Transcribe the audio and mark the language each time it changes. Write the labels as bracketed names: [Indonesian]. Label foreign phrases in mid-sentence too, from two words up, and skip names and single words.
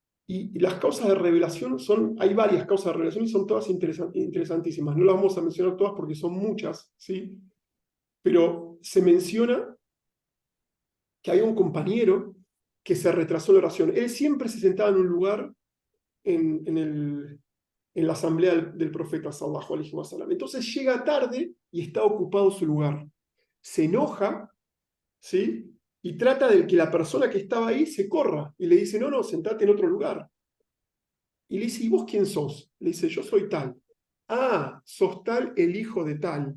[Spanish] Y las causas de revelación hay varias causas de revelación y son todas interesantísimas. No las vamos a mencionar todas porque son muchas, ¿sí? Pero se menciona que hay un compañero que se retrasó la oración. Él siempre se sentaba en un lugar en la asamblea del profeta [Arabic] صلى الله عليه وسلم. [Spanish] Entonces llega tarde y está ocupado su lugar. Se enoja, ¿sí? Y trata de que la persona que estaba ahí se corra y le dice, no, no, sentate en otro lugar. Y le dice, ¿y vos quién sos? Le dice, yo soy tal. Ah, sos tal el hijo de tal.